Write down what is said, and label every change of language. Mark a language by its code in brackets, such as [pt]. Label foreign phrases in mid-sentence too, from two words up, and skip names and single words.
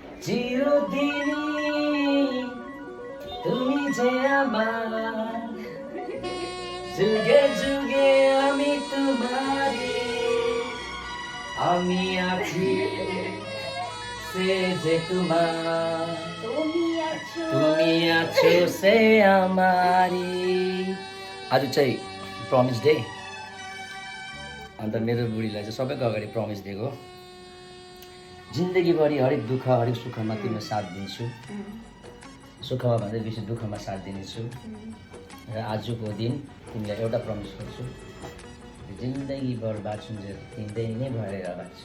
[bn] চিরদিনই তুমি যে আমার, যুগে যুগে আমি তোমারি, আমি আছি সে যে তোমার, তুমি আছো से আমারি। [ne] आज चाहिँ [en] promise day, [ne] अन्त मेरो बुढीलाई चाहिँ सबैको अगाडि प्रमिस दिएको, जिन्दगीभरि हरेक दुःख हरेक सुखमा तिम्रो साथ दिन्छु, सुखमा भन्दा बेसी दुःखमा साथ दिनेछु। र आजको दिन तिमीलाई एउटा प्रमिस गर्छु, जिन्दगीभर बाँचुन्जेल तिमीलाई नै भएर बाँच्छु।